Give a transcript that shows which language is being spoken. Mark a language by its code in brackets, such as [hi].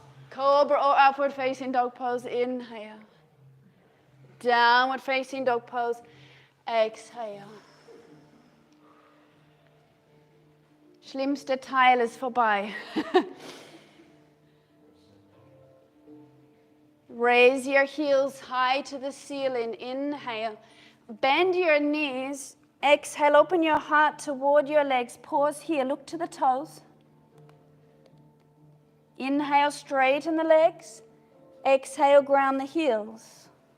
[en] Cobra or upward facing dog pose, inhale. Downward facing dog pose, exhale. [de] Schlimmste Teil ist vorbei. [en] Raise your heels high to the ceiling, inhale. Bend your knees, exhale, open your heart toward your legs. Pause here, look to the toes. Inhale, straighten the legs. Exhale, ground the heels.